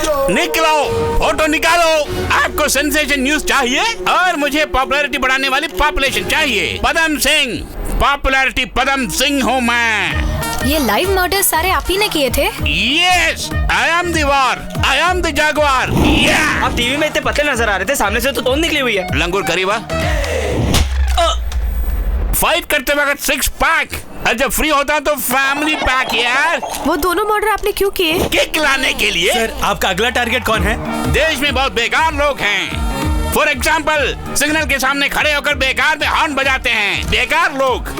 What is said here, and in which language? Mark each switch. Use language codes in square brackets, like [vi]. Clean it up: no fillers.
[hi] निकलो, फोटो निकालो। आपको सेंसेशन न्यूज चाहिए और मुझे पॉपुलैरिटी बढ़ाने वाली पॉपुलेशन चाहिए। पदम सिंह, पॉपुलैरिटी पदम सिंह हूँ मैं। ये लाइव मर्डर सारे आप ही ने किए थे? [en] Yes, I am the war, I am the jaguar. [hi] आप टीवी में इतने पतले नजर आ रहे थे, सामने से तो तोंद निकली हुई है। लंगूर करीबा। फाइट करते वक्त 6 पैक और जब फ्री होता तो फैमिली पैक यार। वो दोनों मर्डर आपने क्यों किए? किक लाने के लिए। सर, आपका अगला टारगेट कौन है? देश में बहुत बेकार लोग हैं। [en] for example, [hi] सिग्नल के सामने खड़े होकर बेकार में हॉर्न बजाते हैं। बेकार लोग।